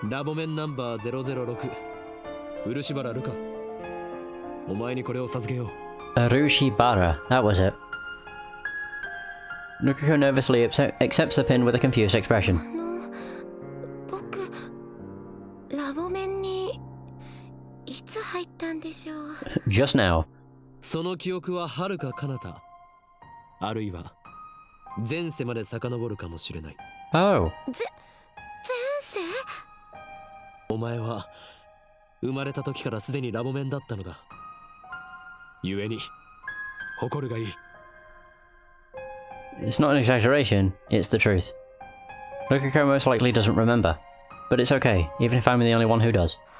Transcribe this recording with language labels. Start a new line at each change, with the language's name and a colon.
Japanese: ラボメンナンバー006漆原ルカ、お前にこれを授けよう。
English: Arushibara, that was it. Lukako nervously accepts the pin with a confused expression.
Japanese: 僕ラボメンにいつ入ったんでしょう。
English: Just now.
Japanese: その記憶は遥か彼方、あるいは前世まで遡るかもしれない。 Oh. 前世？お前は生まれた時からすでにラボメンだったのだ。故に誇るがいい。
English: It's not an exaggeration, it's the truth. Lukako most likely doesn't remember. But it's okay, even if I'm the only one who does.